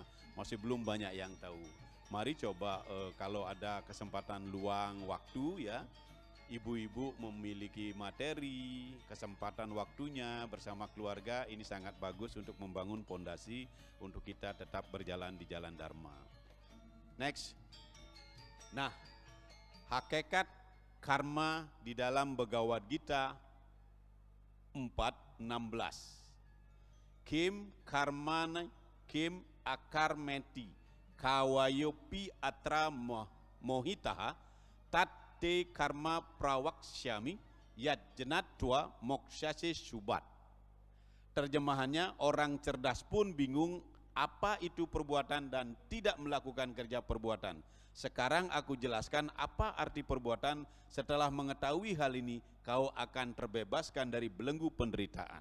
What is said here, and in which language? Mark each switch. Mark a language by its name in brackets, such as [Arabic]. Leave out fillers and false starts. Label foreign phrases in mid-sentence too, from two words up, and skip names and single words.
[Indonesian] Masih belum banyak yang tahu. Mari coba kalau ada kesempatan luang waktu ya, ibu-ibu memiliki materi, kesempatan waktunya bersama keluarga, ini sangat bagus untuk membangun pondasi untuk kita tetap berjalan di jalan Dharma. Next. Nah, hakikat karma di dalam Bhagavad Gita 4:16. [Sanskrit] Kim karmana kim akarmeti kawayopi atra mohitaha tatte karma prawaksyami yat jenatwa moksyase subat. [Indonesian] Terjemahannya, orang cerdas pun bingung apa itu perbuatan dan tidak melakukan kerja perbuatan. Sekarang aku jelaskan apa arti perbuatan. Setelah mengetahui hal ini, kau akan terbebaskan dari belenggu penderitaan.